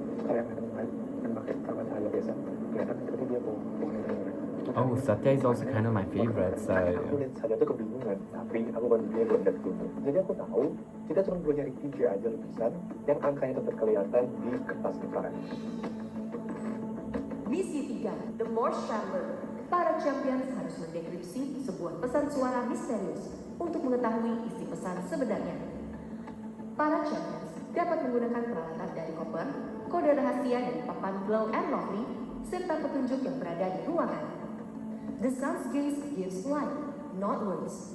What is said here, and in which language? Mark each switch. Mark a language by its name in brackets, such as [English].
[Indonesian] dan pakai sama cahaya biasa kelihatan seperti dia mau mengenai. [English] Oh, Satya is also kind of my favorite. So [Indonesian] Aku lihat saja tuh kebingungan, tapi aku bantu dia buat lihat dulu. Jadi aku tahu kita cuma perlu nyari 3 aja lukisan yang angkanya tetap kelihatan di kertas lingkaran. Misi 3, The Morse Chamber. Para champions harus mendekripsi sebuah pesan suara misterius untuk mengetahui isi pesan sebenarnya. Para champions dapat menggunakan peralatan dari koper, kode rahasia dari papan Glow and Lovely, serta petunjuk yang berada di ruangan. [English] The sun's gaze gives light, not words.